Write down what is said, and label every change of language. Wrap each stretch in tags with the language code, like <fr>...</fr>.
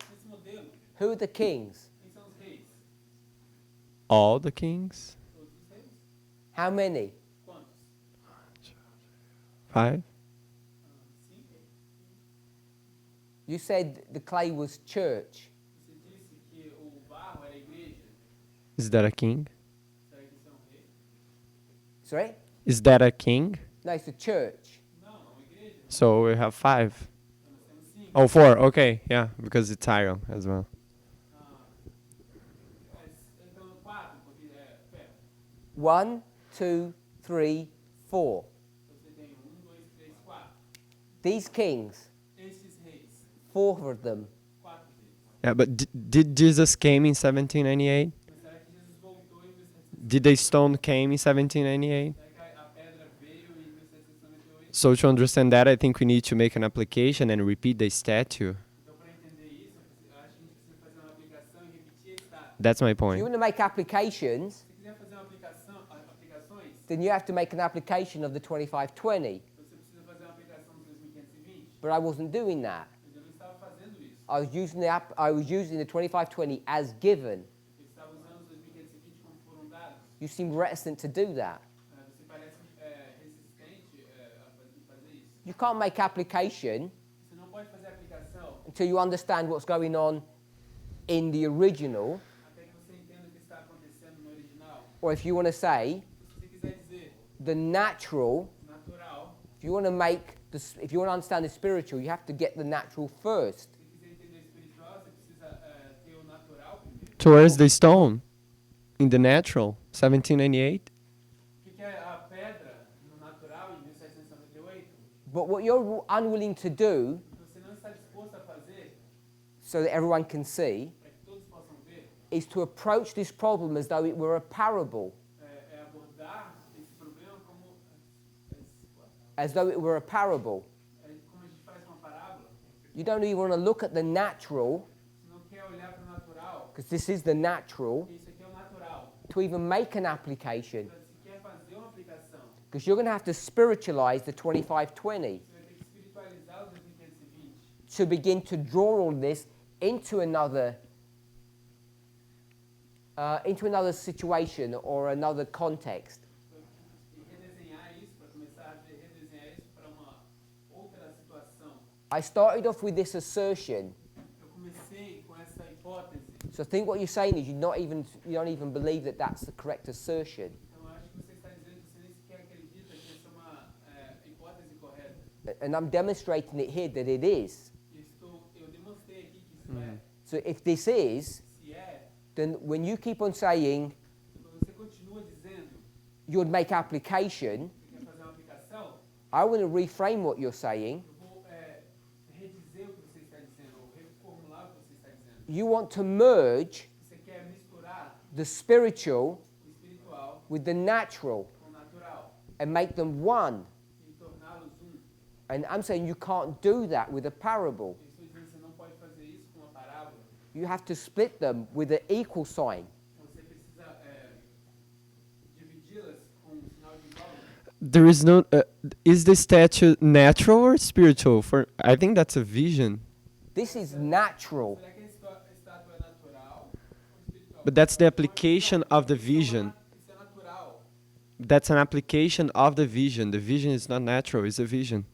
<pt>Nesse modelo,</pt> <en>who are the kings?</en> <pt>quem são os reis?</pt> <en>All the kings?</en> <pt>Todos os reis?</pt> <en>How many?</en> <pt>Quantos? 5? 5?</pt> <en>You said the clay was church.</en> <pt>Você disse que o barro era a igreja.</pt> <en>Is that a king?</en> <pt>Será que isso é um rei?</pt> <en>Sorry? Is that a king? No, it's the church.</en> <pt>Não, é uma igreja.</pt> <en>So we have 5.</en> <pt>Então, nós temos 5.</pt> <en>Oh, 4. Okay, yeah, because it's iron as well.</en> <pt>Então, 4, porque é ferro.</pt> <en>1, 2, 3, 4.</en> <pt>Você tem 1, 2, 3, 4.</pt> <en>These kings,</en> <pt>Estes reis,</pt> <en>4 of them,</en> <pt>4 deles.</pt> <en>Yeah, but did Jesus came in 1798?</en> <pt>Mas será que Jesus voltou em 1798?</pt> <en>Did the stone came in 1798?</en> <pt>Será que a pedra veio em 1798?</pt> <en>So to understand that, I think we need to make an application and repeat the statue.</en> <pt>Então, para entender isso, eu acho que a gente precisa fazer uma aplicação e repetir a estátua.</pt> <en>That's my if you point. want to make applications,</en> <pt>Se quiser fazer uma aplicações,</pt> <en>then you have to make an application of the 2520.</en> <pt>você precisa fazer uma aplicação dos 2520.</pt> <en>But I wasn't doing that.</en> <pt>Mas eu não estava fazendo isso.</pt> <en>I was using the 2520 as given.</en> <pt>Eu estava usando os 2520 como foram dados.</pt> <en>You seem reticent to do that.</en> <pt>Você parece resistente a fazer isso.</pt> <en>You can't make application</en> <pt>Você não pode fazer a aplicação</pt> <en>until you understand what's going on in the original,</en> <pt>até que você entenda o que está acontecendo no original.</pt> <en>or if you want to say</en> <pt>Se você quiser dizer</pt> <en>the natural.</en> <pt>natural,</pt> <en>If you want to if you want to understand the spiritual, you have to get the natural first.</en> <pt>se quiser entender o espiritual, você precisa ter o natural primeiro.</pt> <en>Towards the stone in the natural, 1798.</en> <pt>O que é a pedra no natural em 1798?</pt> <en>But what you're unwilling to do,</en> <pt>Você não está disposto a fazer</pt> <en>so that everyone can see,</en> <pt>para que todos possam ver,</pt> <en>is to approach this problem as though it were a parable.</en> <pt>é abordar esse problema como</pt> <en>As though it were a parable.</en> <pt>como a gente faz uma parábola.</pt> <en>You don't even want to look at the natural,</en> <pt>Você não quer olhar para o natural,</pt> <en>because this is the natural,</en> <pt>porque isso aqui é o natural.</pt> <en>to even make an application.</en> <pt>Para se quer fazer uma aplicação,</pt> <en>Because you're going to have to spiritualize the 2520</en> <pt>você vai ter que espiritualizar os 2520</pt> <en>to begin to draw all this into another into another situation or another context.</en> <pt>E redesenhar isso, para começar a redesenhar isso para uma outra situação.</pt> <en>I started off with this assertion.</en> <pt>Eu comecei com essa hipótese.</pt> <en>So I think what you're saying is you don't even believe that that's the correct assertion.</en> <pt>Então, eu acho que você está dizendo que você nem sequer acredita que essa é uma hipótese correta.</pt> <en>And I'm demonstrating it here that it is.</en> <pt>Eu demonstrei aqui que isso é.</pt> <en>So if this is,</en> <pt>Se é,</pt> <en>then when you keep on saying</en> <pt>quando você continua dizendo</pt> <en>you would make application,</en> <pt>que quer fazer uma aplicação,</pt> <en>I want to reframe what you're saying.</en> <pt>eu vou redizer o que você está dizendo, ou reformular o que você está dizendo.</pt> <en>You want to merge</en> <pt>Você quer misturar</pt> <en>the spiritual</en> <pt>o espiritual</pt> <en>with the natural</en> <pt>com o natural</pt> <en>and make them one.</en> <pt>e torná-los um.</pt> <en>And I'm saying you can't do that with a parable.</en> <pt>Eu estou dizendo que você não pode fazer isso com uma parábola.</pt> <en>You have to split them with an equal sign.</en> <pt>Você precisa dividi-las com um sinal de igual.</pt> <en>There is no. Is the statue natural or spiritual? For I think that's a vision, This is natural.</en> <pt>Será que a estátua é natural ou espiritual?</pt> <en>but that's the application of the vision.</en> <pt>Isso é natural.</pt> <en>That's an application of the vision. The vision is not natural; it's a vision.</en>